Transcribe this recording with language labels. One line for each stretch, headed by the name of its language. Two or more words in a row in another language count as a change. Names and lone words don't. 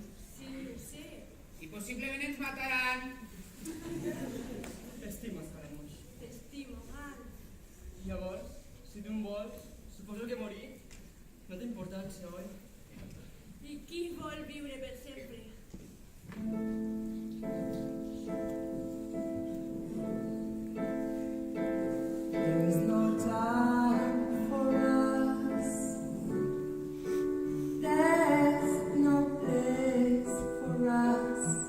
Catalan: Sí, ho sé. I possiblement ens mataran. T'estimo, Scaramouche. T'estimo, man. Llavors, si tu em vols, suposo que morir no té importància, oi? I qui vol viure per sempre?
English: There is no time for us. There's no place for us.